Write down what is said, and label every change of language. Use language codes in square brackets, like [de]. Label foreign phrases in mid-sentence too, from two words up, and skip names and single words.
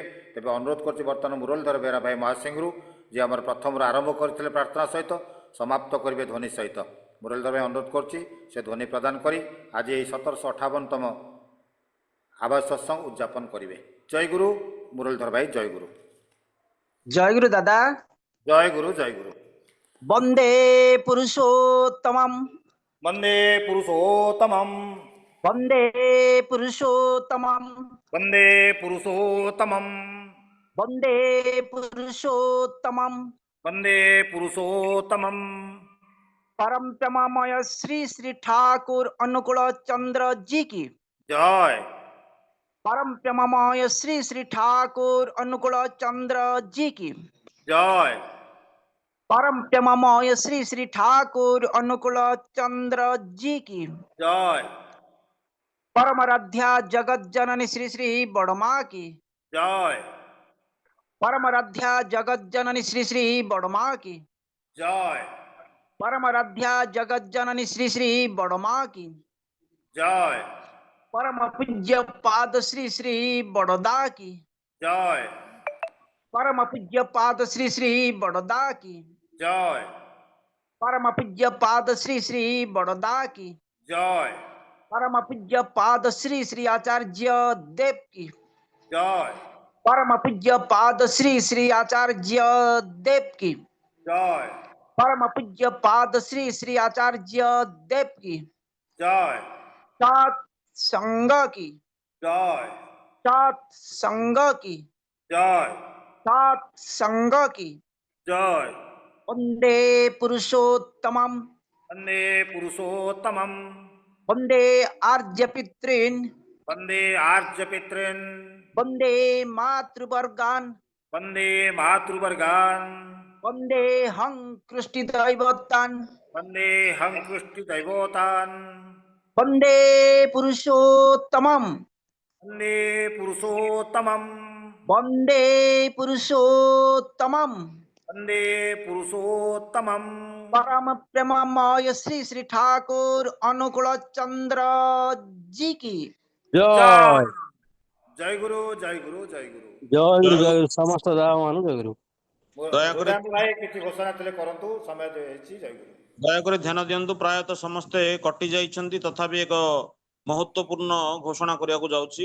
[or] ତେବେ ଅନୁରୋଧ କରୁଛି ବର୍ତ୍ତମାନ ମୁରଲୀଧର ବେହେରା ଭାଇ ମହାସିଂହରୁ, ଯିଏ ଆମର ପ୍ରଥମରୁ ଆରମ୍ଭ କରିଥିଲେ ପ୍ରାର୍ଥନା ସହିତ, ସମାପ୍ତ କରିବେ ଧ୍ୱନି ସହିତ। ମୁରଲୀଧର ଭାଇ ଅନୁରୋଧ କରୁଛି ସେ ଧ୍ୱନି ପ୍ରଦାନ କରି ଆଜି ଏହି 1758ତମ ଆବାସ ସତ୍ସଙ୍ଗ ଉଦ୍ଯାପନ କରିବେ। ଜୟ ଗୁରୁ। ମୁରଲୀଧର ଭାଇ ଜୟ ଗୁରୁ। [bn] জয় গুরু দাদা। [or] ଜୟ ଗୁରୁ, ଜୟ ଗୁରୁ। [sa] বন্দে পুরুষোত্তমম, ବନ୍ଦେ ପୁରୁଷୋତ୍ତମମ୍, বন্দে পুরুষোত্তমম, ବନ୍ଦେ ପୁରୁଷୋତ୍ତମମ୍, বন্দে পুরুষোত্তমম। ବନ୍ଦେ ପୁରୁଷୋତ୍ତମମ୍। [hi] परम प्रेमामय श्री श्री ठाकुर अनुकूल चंद्र जी की, [or] ଜୟ। [hi] परम प्रेमामय श्री श्री ठाकुर अनुकूल चंद्र जी की, [or] ଜୟ। [hi] परम प्रेमामय श्री श्री ठाकुर अनुकूल चंद्र जी की, [or] ଜୟ। [hi] परमराध्या जगत जननी श्री श्री बड़मा की, [or] ଜୟ। [hi] परमराध्या जगत जननी श्री श्री बड़मा की, [or] ଜୟ। [hi] परमराध्या जगत जननी श्री श्री बड़मा की, [or] ଜୟ। [hi] परम पूज्य पाद श्री श्री बड़ोदा की, [or] ଜୟ। [hi] परम पूज्य पाद श्री श्री बड़ोदा की, [or] ଜୟ। [hi] परम पूज्य पाद श्री श्री बड़ोदा की, [or] ଜୟ। [hi] परम पूज्य पाद श्री श्री आचार्य देव की, [or] ଜୟ। [hi] परम पूज्य पाद श्री श्री आचार्य देव की, [or] ଜୟ। [hi] परम पूज्य पाद श्री श्री आचार्य देव की, [or] ଜୟ। [hi] सात संघ की, [or] ଜୟ। [hi] सात संघ की, [or] ଜୟ। [hi] सात संघ की। [or] ଜୟ। [sa] वंदे पुरुषोत्तमम, ବନ୍ଦେ ପୁରୁଷୋତ୍ତମମ୍, वंदे आर्य पितॄन्, ବନ୍ଦେ ଆର୍ଯ୍ୟ ପିତॄନ୍, वंदे मातृवर्गान्, ବନ୍ଦେ ମାତୃବର୍ଗାନ୍, वंदे हं कृष्टि दैवतान्, ବନ୍ଦେ ହଂ କୃଷ୍ଟି ଦୈବତାନ୍, वंदे पुरुषोत्तमम, ବନ୍ଦେ ପୁରୁଷୋତ୍ତମମ୍, वंदे पुरुषोत्तमम। ବନ୍ଦେ ପୁରୁଷୋତ୍ତମମ୍। [hi] परम प्रेममय श्री श्री ठाकुर अनुकूल चंद्र जी की, [or] ଜୟ। ଜୟ ଗୁରୁ, ଜୟ ଗୁରୁ, ଜୟ ଗୁରୁ। ଜୟ ଗୁରୁ ସମସ୍ତ ଦାମ ମାନଙ୍କୁ ଜୟ ଗୁରୁ। ଦୟାକରି ହୃଦୟାନନ୍ଦ ଭାଇ କିଛି ଘୋଷଣା ଥିଲେ କରନ୍ତୁ, ସମୟ ହେଇଛି। ଜୟ ଗୁରୁ। ଦୟାକରି ଧ୍ୟାନ ଦିଅନ୍ତୁ, ପ୍ରାୟତଃ ସମସ୍ତେ କଟି ଯାଇଛନ୍ତି, ତଥାପି ଏକ ମହତ୍ୱପୂର୍ଣ୍ଣ ଘୋଷଣା କରିବାକୁ ଯାଉଛି।